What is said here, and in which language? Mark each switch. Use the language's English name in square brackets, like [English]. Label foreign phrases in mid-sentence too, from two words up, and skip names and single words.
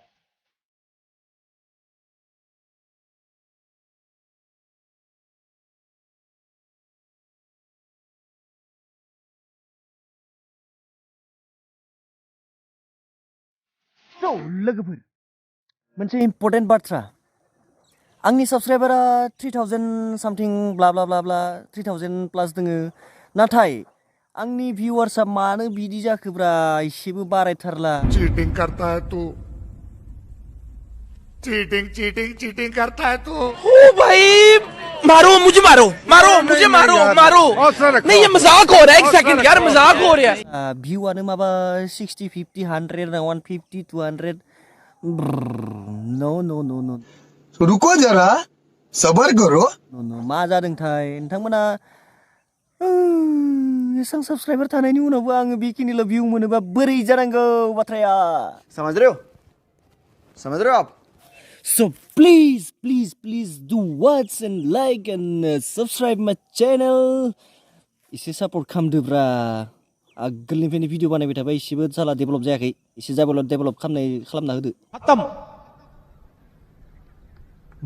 [Bodo] लोगोफोर मोनसे इम्पर्टेन्ट बाथ्रा आंनि साबस्क्राइबारा 3000 [English] something bla bla bla bla [Bodo] 3000 प्लास दोङो नाथाय आंनि भिउवार्सआ मानो बिदि जाखोब्रा एसेबो बारायथारला [Hindi] चीटिंग करता है तू चीटिंग करता है तू ओ भाई मारो मुझे मारो नहीं ये मजाक हो रहा है एक सेकंड यार मजाक हो रहा है [Bodo] भिउआनो माबा 60 50 100 150 200 नो [Hindi] रुको जरा सबर करो [Bodo] नो मा जादोंथाय नोंथांमोना एसां साबस्क्राइबार थानायनि उनावबो आङो बेखिनिल' भिउ मोनोबा बोरै जानांगौ बाथ्राया [Hindi] समझ रहे हो आप [English] So please do watch and like and subscribe my channel [Bodo] एसे सपोर्ट खालामदोब्रा आगोलनिफ्रायनो भिडिअ बानायबाय थाबाय एसेबो जाला डेभेलप जायाखै एसे जाबोल डेभेलप खालामना होदो खतम